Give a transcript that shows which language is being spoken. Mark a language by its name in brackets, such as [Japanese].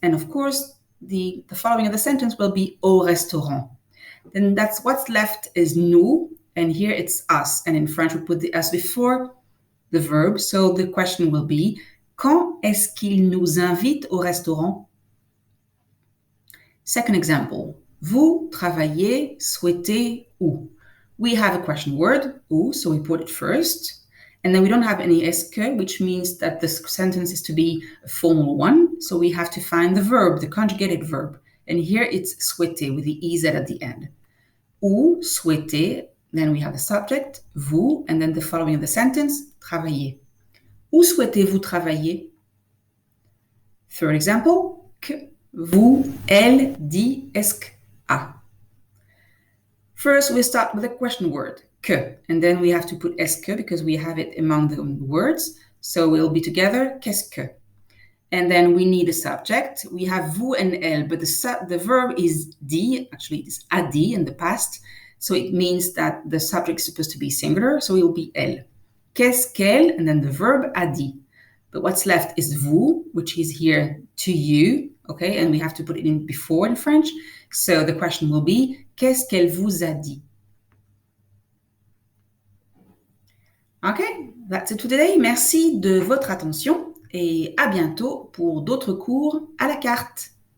[English] And of course, the following of the sentence will be [French] au restaurant. [English] Then that's what's left is nous, and here it's us. And in French, we put the us before the verb. So the question will be, [French] quand est-ce qu'il nous invite au restaurant? [English] Second example, [French] vous travaillez, souhaitez où? [English] We have a question word, où, so we put it first. And then we don't have any est que, which means that the sentence is to be a formal one. So we have to find the verb, the conjugated verb. And here it's souhaiter with the EZ at the end. Où souhaitez, then we have the subject, vous, and then the following of the sentence, travailler. [French] Où souhaitez-vous travailler? [English] Third example, [French] que, vous, elle, dit, est-ce que, a. [English] First, we start with a question word, que, and then we have to put est-ce que because we have it among the words. So we'll be together, qu'est-ce que. And then we need a subject. We have vous and elle, but the verb is dit. Actually, it is a dit in the past. So it means that the subject is supposed to be singular. So it will be elle. [French] Qu'est-ce qu'elle? [English] And then the verb a dit. But what's left is vous, which is here to you. Okay, and we have to put it in before in French. So the question will be, [French] qu'est-ce qu'elle vous a dit? [English] Okay, that's it for today. [French] Merci de votre attention et à bientôt pour d'autres cours à la carte.